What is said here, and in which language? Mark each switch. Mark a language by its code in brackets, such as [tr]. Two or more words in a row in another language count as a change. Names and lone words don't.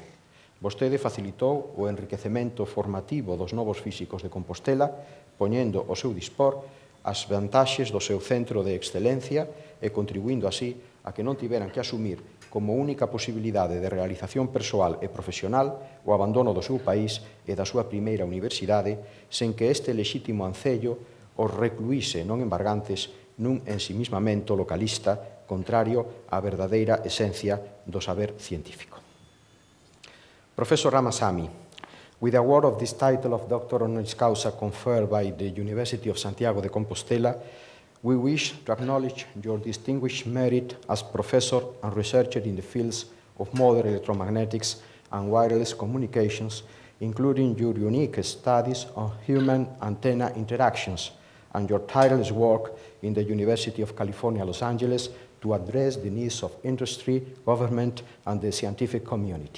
[gl] Vostede facilitou o enriquecemento formativo dos novos físicos de Compostela, poñendo ao seu dispor as vantaxes do seu centro de excelencia e contribuindo así a que non tiveran que asumir como única posibilidade de realización persoal e profesional o abandono do seu país e da súa primeira universidade, sen que este lexítimo ancello os recluíse non embargantes nun ensimismamento localista contrario á verdadeira esencia do saber científico. Profesor Ramasamy, [en] with the award of this title of Doctor Honoris Causa conferred by the University of Santiago de Compostela, we wish to acknowledge your distinguished merit as professor and researcher in the fields of modern electromagnetics and wireless communications, including your unique studies on human antenna interactions and your tireless work in the University of California, Los Angeles, to address the needs of industry, government, and the scientific community.